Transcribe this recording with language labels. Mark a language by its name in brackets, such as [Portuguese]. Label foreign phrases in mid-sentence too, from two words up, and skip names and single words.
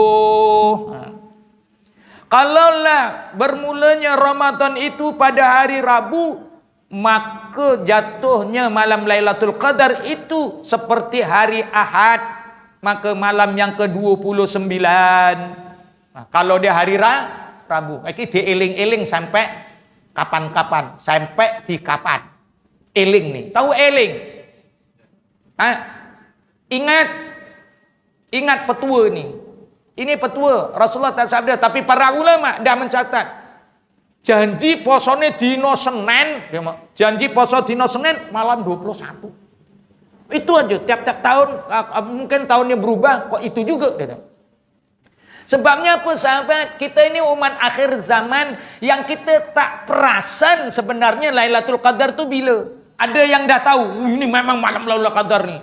[Malay] Kalaulah bermulanya Ramadan itu pada hari Rabu, maka jatuhnya malam Lailatul Qadar itu seperti hari Ahad, maka malam yang ke-29. Kalau dia hari Rabu, [Javanese] iki dieling-eling sampai kapan-kapan, sampai di kapan. [Malay] Eling nih, tahu eling? Ingat petua ni. Ini petua Rasulullah tak sabda, tapi para ulama dah mencatat. [Javanese] Janji posone dino Senin, janji poso dino Senin malam 21. [Malay] Itu aja, tiap-tiap tahun, mungkin tahunnya berubah, kok itu juga. Gitu. Sebabnya apa sahabat? Kita ini umat akhir zaman yang kita tak perasan sebenarnya Lailatul Qadar tu bila. Ada yang dah tahu, ini memang malam Lailatul Qadar ni.